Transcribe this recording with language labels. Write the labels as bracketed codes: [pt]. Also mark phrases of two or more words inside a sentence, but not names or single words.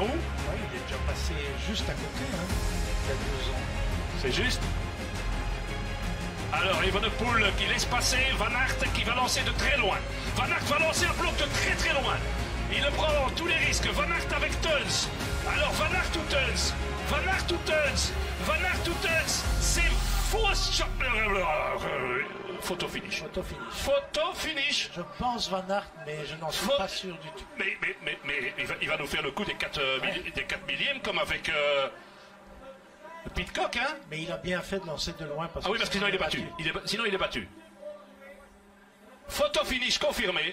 [fr] Oui, il est déjà passé juste à côté, il y a 2 ans. C'est juste. Alors Van der Poel qui laisse passer Van Aert qui va lancer de très loin. Van Aert va lancer un bloc de très loin. Il prend tous les risques. Van Aert avec Teuns. Alors Van Aert ou Teuns? Van Aert ou Teuns? Van Aert ou Teuns? C'est fausse. Photo finish. Photo finish. Photo finish. Je pense Van Aert, mais je n'en suis pas sûr du tout. Mais il va nous faire le coup des 4 millièmes comme avec Pidcock, hein? Mais il a bien fait de lancer de loin parce que oui, parce que sinon il est battu. Sinon il est battu. Photo finish confirmé.